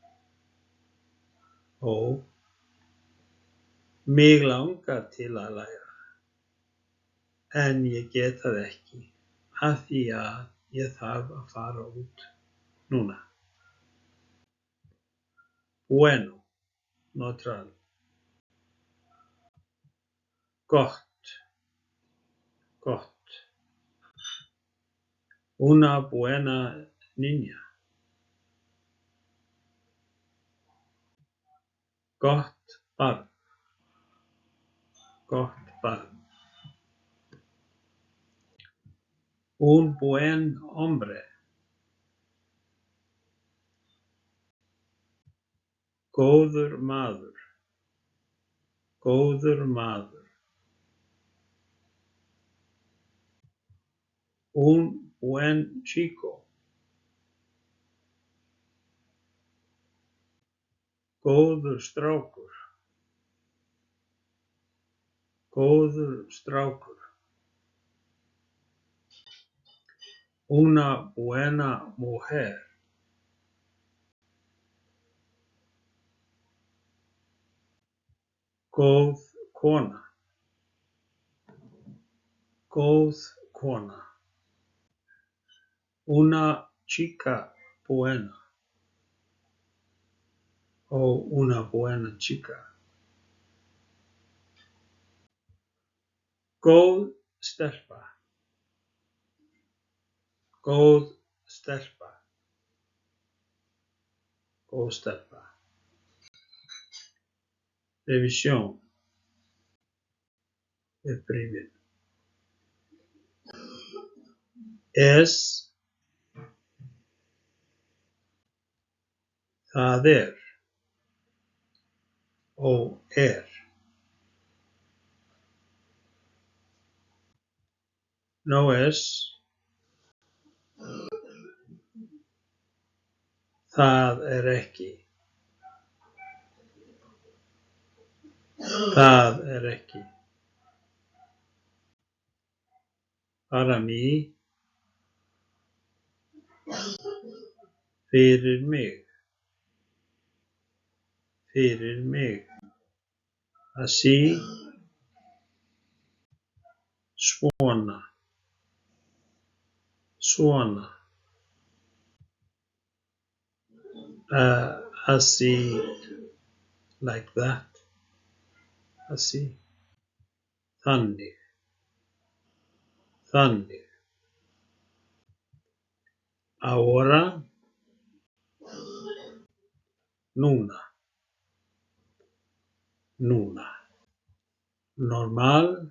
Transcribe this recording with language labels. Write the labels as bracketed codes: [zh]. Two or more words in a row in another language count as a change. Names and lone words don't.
[is] Og mig langar til að læra en ég get það ekki af því að ég þarf að fara út núna. [es] Bueno, neutral. [is] Gott, gott. [es] Una buena niña. [is] Gott barn. Gott barn. [es] Un buen hombre. [is] Góður maður. Góður maður. [es] Un buen chico. [is] Góður strákur. Góður strákur. [es] Una buena mujer. [is] Góð kona. Góð kona. [es] Una chica buena. Una buena chica. [is] Góð stelpa. Góð stelpa. Góð stelpa. Revisión. Upprifjun. [es] Es. [is] Það er. [es] Er. No es. [is] Það er ekki. Það er ekki. [es] Para mí. [is] Fyrir mig. Fyrir mig. Así. Svona. Svona. [es] Así. [en] Like that. [es] Así. [is] Þannig. Þannig. [es] Ahora. Núna. [is] Núna. Normal.